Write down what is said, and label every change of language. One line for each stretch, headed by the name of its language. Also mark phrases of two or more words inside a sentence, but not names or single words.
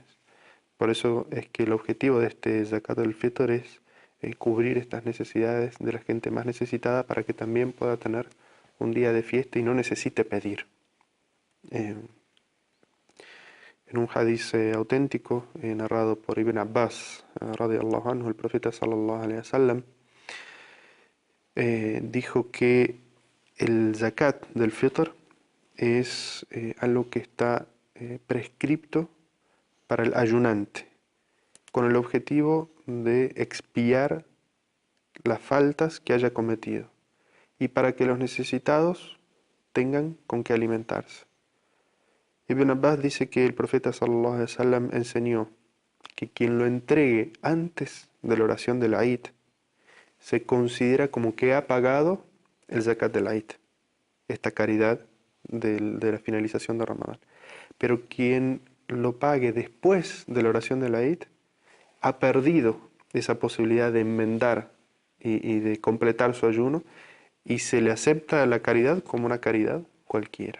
Spanish: Por eso es que el objetivo de este
Arabic: زكاة الفطر
Spanish: es cubrir estas necesidades de la gente más necesitada para que también pueda tener un día de fiesta y no necesite pedir. En un hadiz auténtico narrado por Ibn Abbas,
Arabic: رضي الله عنه,
Spanish: el profeta
Arabic: صلى الله عليه وسلم
Spanish: dijo que el zakat del fitr es algo que está prescripto para el ayunante, con el objetivo de expiar las faltas que haya cometido y para que los necesitados tengan con qué alimentarse. Ibn Abbas dice que el profeta
Arabic: صلى الله عليه وسلم
Spanish: enseñó que quien lo entregue antes de la oración de la Eid se considera como que ha pagado el zakat de la Eid, esta caridad de la finalización de Ramadán. Pero quien lo pague después de la oración de la Eid ha perdido esa posibilidad de enmendar y de completar su ayuno, y se le acepta la caridad como una caridad cualquiera.